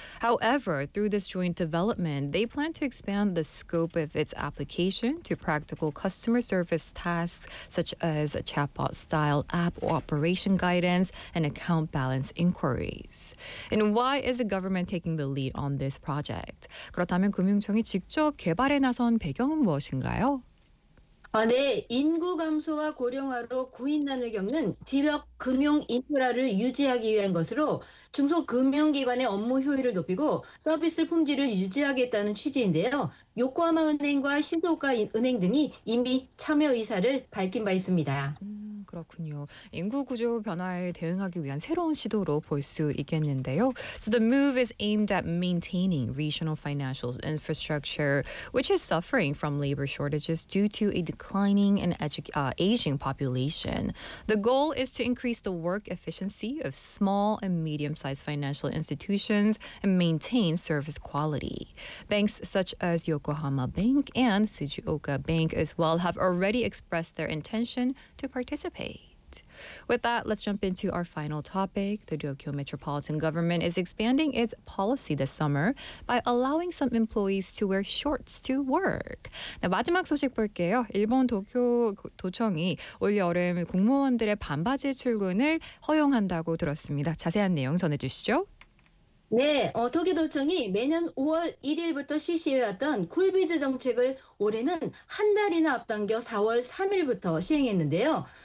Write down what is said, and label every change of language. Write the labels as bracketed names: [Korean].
[English] However, through this joint development, they plan to expand the scope of its application to practical customer service tasks such as a chatbot-style app or operation guidance and account balance inquiries. And why is the government taking the lead on this project? [Korean] 그렇다면 금융청이 직접 개발에 나선 배경은 무엇인가요? 네, 인구 감소와 고령화로 구인난을 겪는 지역 금융 인프라를 유지하기 위한 것으로 중소금융기관의 업무 효율을 높이고 서비스 품질을 유지하겠다는 취지인데요. 요코하마은행과 시소가은행 등이 이미 참여 의사를 밝힌 바 있습니다. 그렇군요. 인구 구조 변화에 대응하기 위한 새로운 시도로 볼수 있겠는데요. [English] So the move is aimed at maintaining regional financial infrastructure, which is suffering from labor shortages due to a declining and aging population. The goal is to increase the work efficiency of small and medium-sized financial institutions and maintain service quality. Banks such as Yokohama Bank and Shizuoka Bank as well have already expressed their intention to participate. With that, let's jump into our final topic. The Tokyo Metropolitan Government is expanding its policy this summer by allowing some employees to wear shorts to work. [Korean] 네, 마지막 소식 볼게요. 일본 도쿄 도청이 올 여름 공무원들의 반바지 출근을 허용한다고 들었습니다. 자세한 내용 전해주시죠. 네, 도쿄도청이 매년 5월 1일부터 실시해왔던 쿨비즈 정책을 올해는 한 달이나 앞당겨 4월 3일부터 시행했는데요.